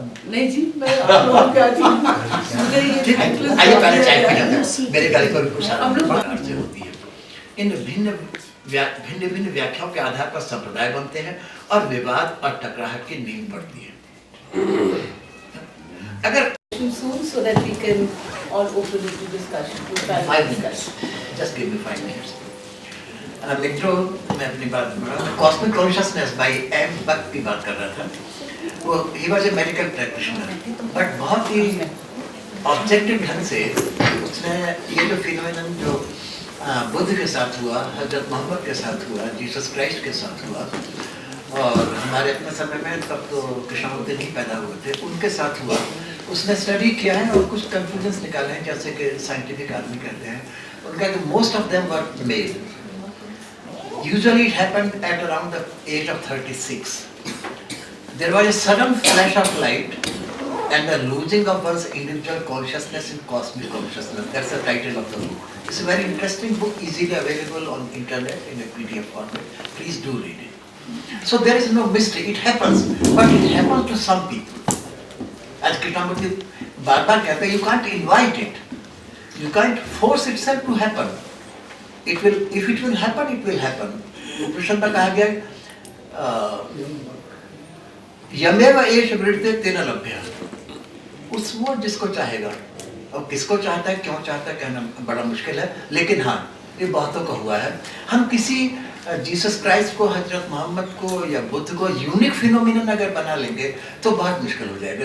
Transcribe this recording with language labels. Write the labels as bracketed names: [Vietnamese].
[Hindi] नहीं जी, मैं आप लोगों के अधीन हूँ। मुझे ये आइए पहले चाय पी लेते हैं। मेरे गले पर कुछ अर्ज होती है। इन भिन्न भिन्न व्याख्याओं के आधार पर संप्रदाय बनते हैं और विवाद और टकराहट की नींव पड़ती है। अगर [English] soon so that we can all open it to discussion. 5 minutes, just give me 5 minutes. [Hindi] मित्रों, मैं अपनी बात बढ़ा। कॉस्मिक कॉन्शियसनेस बाय M बक की बात कर रहा था। वो [English] he was a medical practitioner, [Hindi] but बहुत ही ऑब्जेक्टिव ढंग से उसने ये जो फिनोमेनन जो बुद्ध के साथ हुआ, हजरत मोहम्मद के साथ हुआ, जीसस क्राइस्ट के साथ हुआ, और हमारे अपने समय में तब तो कृष्णमूर्ति नहीं पैदा हुए थे, उनके साथ हुआ। उसने स्टडी किया है और कुछ कंक्लूजन्स निकाले हैं, जैसे कि साइंटिफिक आदमी कहते हैं। उनका कि [English] Most of them were male. Usually it happened at around the age of 36. There was a sudden flash of light and the losing of one's individual consciousness in cosmic consciousness. That's the title of the book. It's a very interesting book, easily available on internet in a PDF format. Please do read it. So there is no mystery. It happens, but it happens to some people. As Krishnamurti [Hindi] बार-बार कहते हैं, [English] you can't invite it. You can't force itself to happen. It will, if it will happen, it will happen. [Hindi] उपनिषद में कहा गया [Sanskrit] यमेव एष वृत्ते तेन लभ्य, [Hindi] उस वो जिसको चाहेगा, और किसको चाहता है, क्यों चाहता है कहना बड़ा मुश्किल है, लेकिन हाँ ये बहुतों को हुआ है। हम किसी जीसस क्राइस्ट को, हजरत मोहम्मद को या बुद्ध को यूनिक फिनोमिनन अगर बना लेंगे तो बहुत मुश्किल हो जाएगा।